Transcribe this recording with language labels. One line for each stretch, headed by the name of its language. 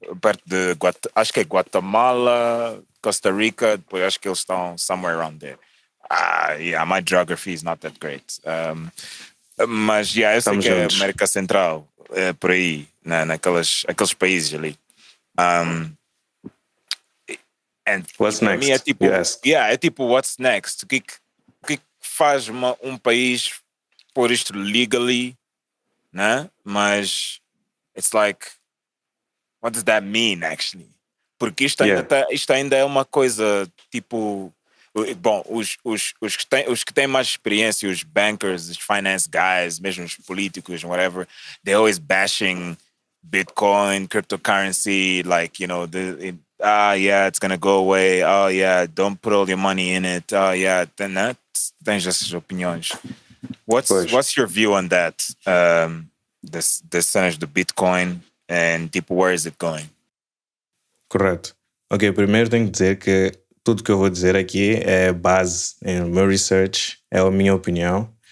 Portuguese: Perto de acho que é Guatemala, Costa Rica, depois acho que eles estão
English: somewhere around there. My geography is not that great.
Portuguese: Mas eu sei que é América Central, por aí, aqueles países ali.
English: And what's next?
Portuguese: Mim é tipo, é tipo,
English: what's next?
Portuguese: O que faz um país pôr isto legally, né?
English: Mas it's like, what does that mean actually?
Portuguese: Porque isto ainda é uma coisa tipo, bom, os que têm mais experiência, os bankers, os
English: finance guys,
Portuguese: mesmo os políticos, whatever,
English: they're always bashing Bitcoin, cryptocurrency, like, you know, it's gonna go away. Don't put all your money in it. Then
Portuguese: tens essas opiniões.
English: What's your view on that? This cenas do Bitcoin and tipo, where is it going?
Portuguese: Correto. Ok, primeiro tenho que dizer que tudo que eu vou dizer aqui é base em meu research, é a minha opinião.